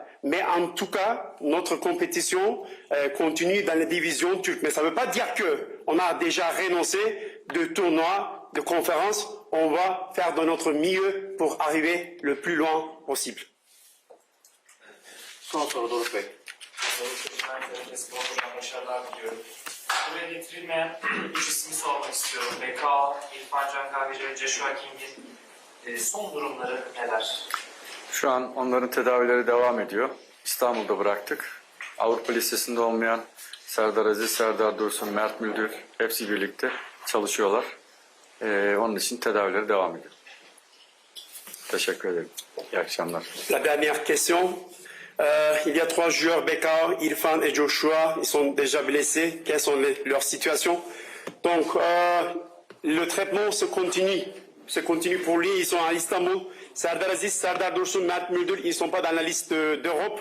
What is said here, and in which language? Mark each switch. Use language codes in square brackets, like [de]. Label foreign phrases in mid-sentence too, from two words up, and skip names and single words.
[fr] Mais en tout cas, notre compétition continue dans les divisions turques. Mais ça ne veut pas dire qu'on a déjà renoncé de tournois, de conférences. On va faire de notre mieux pour arriver le plus loin possible. [tr] Son soru Doruk Bey. Hocam başarılar diliyorum. Buraya getirilmeyen üç ismi sormak istiyorum. Bekao, İrfan Can Kahveci ve Joshua King'in son durumları neler? Şu an onların tedavileri devam ediyor. İstanbul'da bıraktık. Avrupa listesinde olmayan Serdar Aziz, Serdar Dursun, Mert Müldür hepsi birlikte çalışıyorlar. Onun için tedavileri devam ediyor. Teşekkür ederim. İyi akşamlar. [fr] La dernière question. Il y a 3 joueurs, Bekao, Irfan et Joshua. Ils sont déjà blessés. Quelles sont leurs situations? Donc, le traitement se continue. Se continue pour lui. Ils sont à Istanbul. Serdar Aziz, Serdar Dursun, Mert Müldür, ils ne sont pas dans la liste d'Europe.